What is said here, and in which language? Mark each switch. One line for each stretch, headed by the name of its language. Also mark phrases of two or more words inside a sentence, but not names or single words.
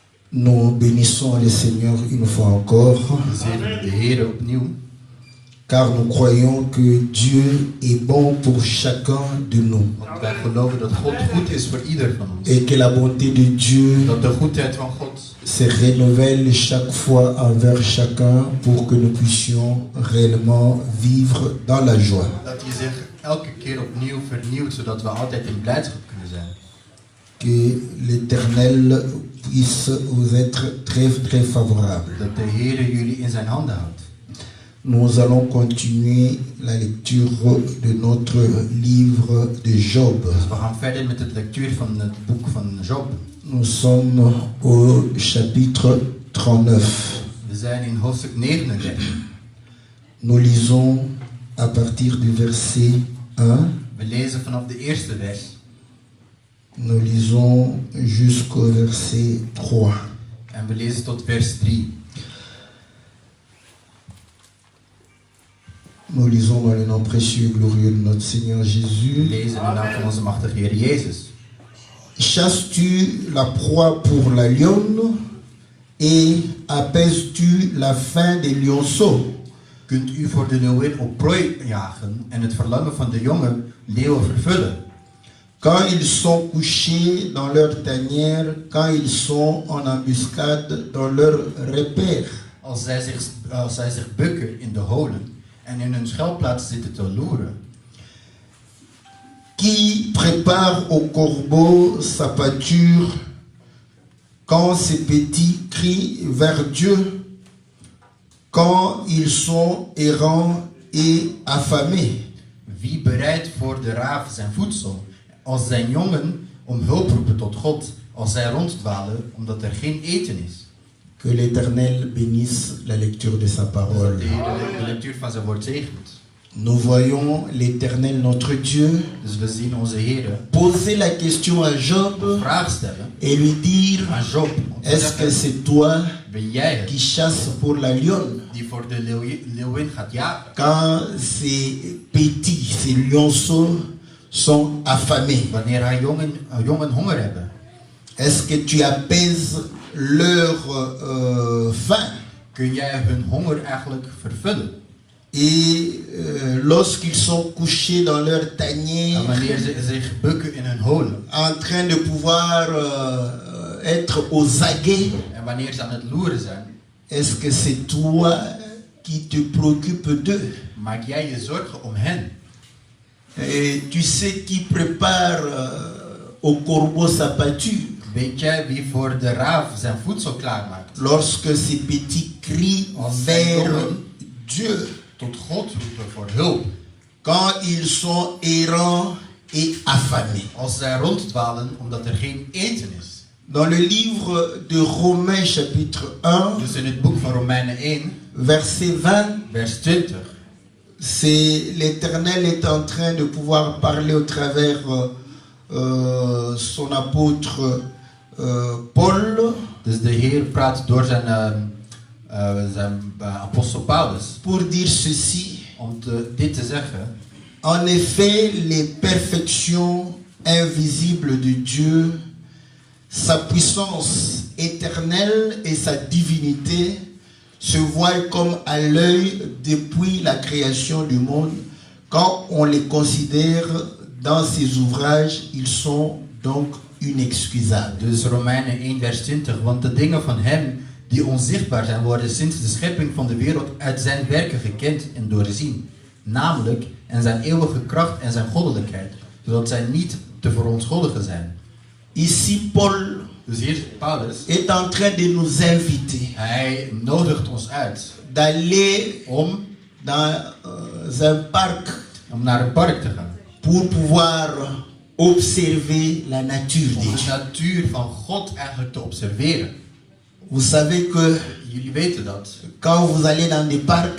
French: Nous bénissons le Seigneur une fois encore,
Dutch: We zegenen de Heer opnieuw,
French: car nous croyons que Dieu est bon pour chacun de nous
Dutch: want wij geloven dat God goed is voor ieder van ons.
French: et que la bonté de Dieu
Dutch: Dat de goedheid van God
French: se renouvelle chaque fois envers chacun pour que nous puissions réellement vivre dans la joie.
Dutch: dat hij zich elke keer opnieuw vernieuwt, zodat we altijd in blijdschap kunnen zijn.
French: Que l'Éternel puisse vous être très très favorable.
Dutch: Dat de Heer jullie in zijn handen houdt.
French: Nous allons continuer la lecture de notre livre de Job.
Dutch: Dus we gaan verder met de lectuur van het boek van Job.
French: Nous sommes au chapitre 39.
Dutch: We zijn in hoofdstuk 39.
French: Nous lisons à partir du verset 1.
Dutch: We lezen vanaf de eerste vers.
French: Nous lisons jusqu'au verset 3.
Dutch: En we lezen tot vers 3.
French: Nous lisons dans le nom précieux et glorieux de notre Seigneur
Dutch: We
French: Jésus.
Dutch: lezen in de naam van onze machtige Heer Jezus.
French: Chasses-tu la proie pour la lionne et apaises-tu la faim des lionceaux?
Dutch: Kunt u voor de leeuwin op prooi jagen en het verlangen van de jonge leeuwen vervullen?
French: Quand ils sont couchés dans leur tanière, quand ils sont en embuscade dans leur repère.
Dutch: Als zij zich bukken in de holen en in hun schuilplaats zitten te loeren.
French: Qui prépare au corbeau sa pâture quand ses petits crient vers Dieu, quand ils sont errants et affamés.
Dutch: Wie bereidt voor de raaf zijn voedsel, als zijn jongen om hulp roepen tot God, als zij ronddwalen omdat er geen eten is?
French: Que l'Éternel bénisse la lecture de sa
Dutch: Dat
French: parole.
Dutch: de Heer de lectuur van zijn woord zegent.
French: Nous voyons l'Éternel notre Dieu
Dutch: Dus we zien onze Heer
French: poser la question à Job
Dutch: een vraag stellen
French: et lui dire,
Dutch: aan Job. Om te
French: est-ce que
Dutch: zeggen,
French: c'est toi
Dutch: ben jij het
French: qui chasse pour la lionne
Dutch: die voor de leeuwin gaat jagen?
French: quand ces petits, ces lionceaux sont affamés?
Dutch: Wanneer haar jongen honger hebben.
French: Est-ce que tu apaises leur faim?
Dutch: Kun jij hun honger eigenlijk vervullen?
French: Et lorsqu'ils sont couchés dans leur
Dutch: En
French: tanière,
Dutch: wanneer ze zich bukken in hun holen.
French: en train de pouvoir être aux aguets,
Dutch: En wanneer ze aan het loeren zijn.
French: est-ce que c'est toi qui te préoccupes d'eux?
Dutch: Maak jij je zorgen om hen?
French: Et tu sais qui prépare au corbeau sa pâture
Dutch: Weet jij wie voor de raaf zijn voedsel klaarmaakt?
French: lorsque ces petits crient vers Dieu,
Dutch: Tot God roepen voor hulp.
French: quand ils sont errants et affamés.
Dutch: Als zij ronddwalen omdat er geen eten is.
French: Dans le livre de Romains chapitre 1,
Dutch: Dus in het boek van Romeinen 1,
French: verset 20,
Dutch: vers 20.
French: c'est l'Éternel est en train de pouvoir parler au travers son apôtre Paul
Dutch: Dus de Heer praat door zijn apostel Paulus.
French: pour dire ceci.
Dutch: Om dit te zeggen.
French: En effet, les perfections invisibles de Dieu, sa puissance éternelle et sa divinité se voient comme à l'œil depuis la création du monde. Quand on les considère dans ses ouvrages, ils sont donc inexcusables.
Dutch: Dus Romeinen 1 vers 20. Want de dingen van hem die onzichtbaar zijn, worden sinds de schepping van de wereld uit zijn werken gekend en doorzien. Namelijk en zijn eeuwige kracht en zijn goddelijkheid, zodat zij niet te verontschuldigen zijn.
French: Ici, Paul
Dutch: Dus hier Paulus,
French: est en train de nous inviter
Dutch: hij nodigt ons uit
French: d'aller
Dutch: om
French: dans un parc
Dutch: naar een park te gaan.
French: pour pouvoir observer la nature
Dutch: Om
French: de de Dieu.
Dutch: natuur van God eigenlijk te observeren.
French: Vous savez que
Dutch: Jullie weten dat.
French: quand vous allez dans des parcs,